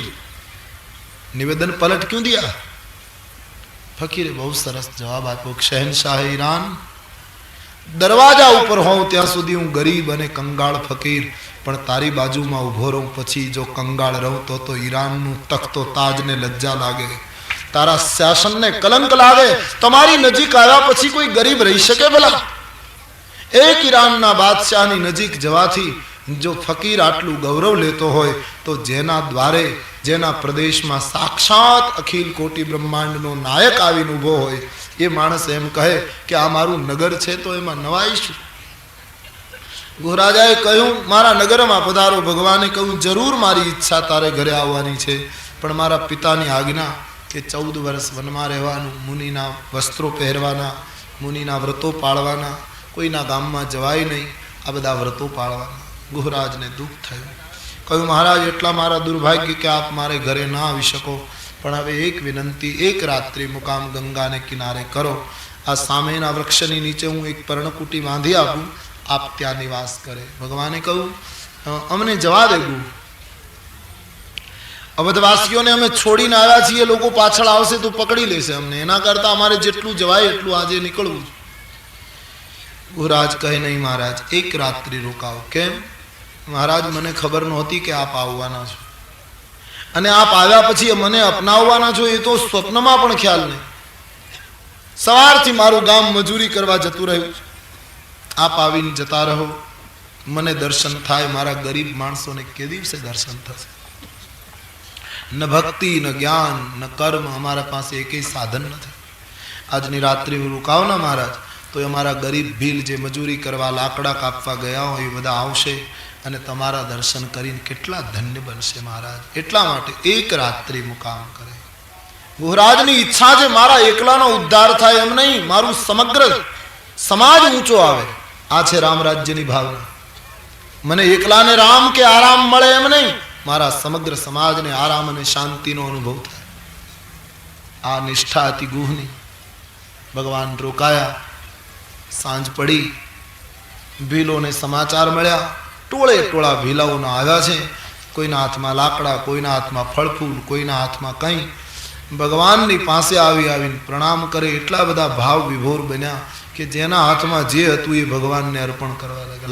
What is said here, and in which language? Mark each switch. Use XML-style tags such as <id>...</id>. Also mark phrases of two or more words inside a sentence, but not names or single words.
<hi>निवेदन पलट क्यों दिया?</hi> <gu>ફકીરે બહુત સરસ જવાબ આપ્યો. શહનશાહ ઈરાન, દરવાજા ઊપર હોઉં ત્યાં સુધી હૂં ગરીબ અને કંગાળ ફકીર, પણ તારી બાજુમાં ઉભો રહૂં પછી જો કંગાળ રહૂં તો ઈરાનનું તખ્તો તાજ ને લજ્જા લાગે, તારા શાસન ને કલંક લાગે. તમારી નજીક આવ્યા પછી કોઈ ગરીબ રહી શકે ભલા? એક ઈરાનના બાદશાહની નજીક જવાથી જો ફકીર આટલૂ ગૌરવ લેતો હોય તો જેના દ્વારે જેના પ્રદેશ મેં સાક્ષાત અખિલ કોટિ બ્રહ્માંડ નો નાયક આવીને ઉભો હોય યે માણસ એમ કહે કિ આ મારૂ નગર છે તો એમાં નવાઈ શું? ગુહરાજાએ કહૂં, મારા નગર મેં પધારો. ભગવાને કહૂં, જરૂર મારી ઇચ્છા તારે ઘરે આવવાની છે, પણ મારા પિતાની આજ્ઞા કે 14 વર્ષ વનમા રહેવાનું, મુનિના વસ્ત્રો પહેરવાના, મુનિના વ્રતો પાળવાના, કોઈના ગામમાં જવાય નહીં, આ બધા વ્રતો પાળવાના. ગુહરાજ ને દુખ થયું. કહૂં, મહારાજ એટલા મારા દુર્ભાગ્ય કે આપ મારે ઘરે ના આવી શકો, પણ હવે એક વિનંતી, એક રાત્રિ મુકામ ગંગા ને કિનારે કરો. આ સામેના વૃક્ષની નીચે હૂં એક પર્ણકુટી બાંધી આપૂં, આપ ત્યા નિવાસ કરે. ભગવાને કહૂં, અમને જવા દે ગુ, અવધવાસીઓને અમે છોડીને આવ્યા છીએ, લોકો પાછળ આવશે તો પકડી લેશે અમને, એના કરતા અમારે જેટલું જવાય એટલું આજે નિકળવું. ગુહરાજ કહે, નહીં મહારાજ એક રાત્રિ રોકાઓ. કેમ? મહારાજ મને ખબર નહોતી કે આપ આવવાના છો, અને આપ આવ્યા પછી મને અપનાવવાના છો એ તો સ્વપ્નમાં પણ ખ્યાલ નહીં. સવારથી મારું ગામ મજૂરી કરવા જતું રહ્યું, આપ આવીને જતા રહો, મને દર્શન થાય. મારા ગરીબ માણસોને કે દિવસે દર્શન થશે? ન ભક્તિ ન જ્ઞાન ન કર્મ, અમારા પાસ એકેય સાધન નથી. આજની રાત્રિ રોકાઓ ના મહારાજ, તો અમારા ગરીબ ભીલ જે મજૂરી કરવા લાકડા કાપવા ગયા હો એ બધા આવશે અને તમારા દર્શન કરીને કેટલા ધન્ય બનશે મહારાજ. એટલા માટે એક રાત્રિ મુકામ કરે. ગુહરાજની ઇચ્છા છે મારા એકલાનો ઉદ્ધાર થાય એમ નહીં, મારૂ સમગ્ર સમાજ ઊંચો આવે. આ છે રામ રાજ્યની ભાવના. મને એકલાને રામ કે આરામ મળે એમ નહીં, મારા સમગ્ર સમાજ ને આરામ અને શાંતિનો અનુભવ થાય. આ નિષ્ઠા અતિ ગુહની. ભગવાન રોકાયા. સાંજ પડી, ભીલોને સમાચાર મળ્યા, ટોળે ટોળા ભીલાઓના આવ્યા છે. કોઈના હાથમાં લાકડા, કોઈના હાથમાં ફળફૂલ, કોઈના હાથમાં કંઈ. ભગવાનની પાસે આવીને પ્રણામ કરે. એટલા બધા ભાવ વિભોર બન્યા કે જેના હાથમાં જે હતું એ ભગવાનને અર્પણ કરવા લાગ્યા.</gu>